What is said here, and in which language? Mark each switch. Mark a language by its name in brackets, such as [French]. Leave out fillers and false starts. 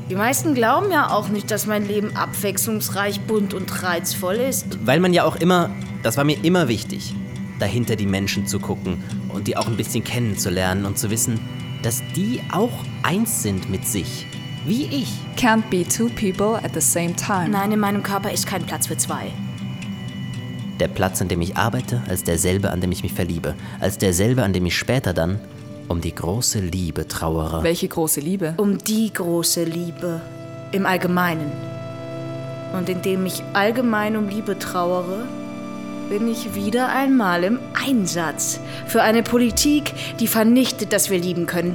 [German] Die meisten glauben ja auch nicht, dass mein Leben abwechslungsreich, bunt und reizvoll ist. Weil man ja auch immer, das war mir immer wichtig, dahinter die Menschen zu gucken und die auch ein bisschen kennenzulernen und zu wissen, dass die auch eins sind mit sich, wie ich. [English] Can't be two people at the same time. [German] Nein, in meinem Körper ist kein Platz für zwei. Der Platz, an dem ich arbeite, als derselbe, an dem ich mich verliebe. Als derselbe, an dem ich später dann um die große Liebe trauere. Welche große Liebe? Um die große Liebe. im Allgemeinen. Und indem ich allgemein um Liebe trauere, bin ich wieder einmal im Einsatz für eine Politik, die vernichtet, dass wir lieben können.